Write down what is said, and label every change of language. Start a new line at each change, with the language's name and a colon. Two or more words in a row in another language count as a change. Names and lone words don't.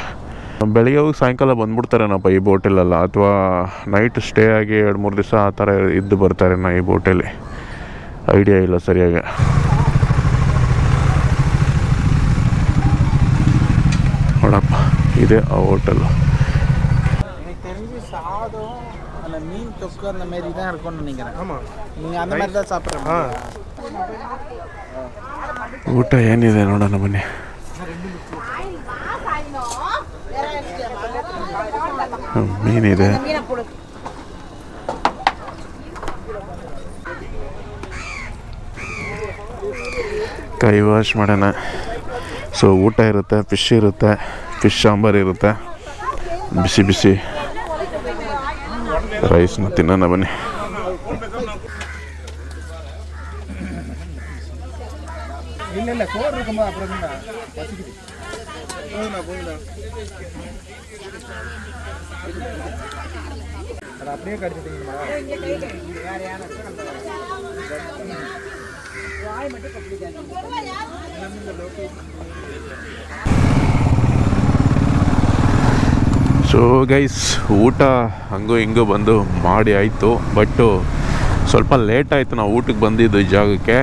Kannada: ಬೆಳಿಗ್ಗೆ ಹೋಗಿ ಸಾಯಂಕಾಲ ಬಂದ್ಬಿಡ್ತಾರೇನಪ್ಪ ಈ ಬೋಟಲ್ಲೆಲ್ಲ, ಅಥವಾ
English: night stay
Kannada: ಆಗಿ 2-3 ದಿವಸ ಆ ಥರ ಇದ್ದು ಬರ್ತಾರೇನೋ ಈ ಬೋಟಲ್ಲಿ, ಐಡಿಯಾ ಇಲ್ಲ ಸರಿಯಾಗಿ. ನೋಡಪ್ಪ ಇದೆ ಆ ಹೋಟೆಲ್ಲು.
Tamil: எனக்கு தெரிஞ்சு சாதம் அந்த மீன் தொக்கு அந்த மாதிரி தான் இருக்கும்னு நினைக்கிறேன். ஆமாம், நீங்கள் அந்த மாதிரி தான் சாப்பிட்றேன்.
Kannada: ಊಟ ಏನಿದೆ ನೋಡೋಣ ಬನ್ನಿ. ಮೀನಿದೆ, ಕೈ ವಾಶ್ ಮಾಡೋಣ. ಸೊ ಊಟ ಇರುತ್ತೆ, ಫಿಶ್ ಇರುತ್ತೆ, ಫಿಶ್ ಸಾಂಬಾರು ಇರುತ್ತೆ, ಬಿಸಿ ಬಿಸಿ ರೈಸ್ನ ತಿನ್ನೋಣ ಬನ್ನಿ.
Tamil: இல்லை சோறு இருக்கும்போது அப்புறம் தான் பசிக்குது. போதுண்ணா அது அப்படியே கடிச்சிட்டீங்களா?
English: so guys,
Kannada: ಊಟ ಹಂಗೂ ಹಿಂಗೂ ಬಂದು ಮಾಡಿ ಆಯಿತು. ಬಟ್ಟು ಸ್ವಲ್ಪ ಲೇಟ್ ಆಯಿತು ನಾವು ಊಟಕ್ಕೆ ಬಂದಿದ್ದು ಈ ಜಾಗಕ್ಕೆ.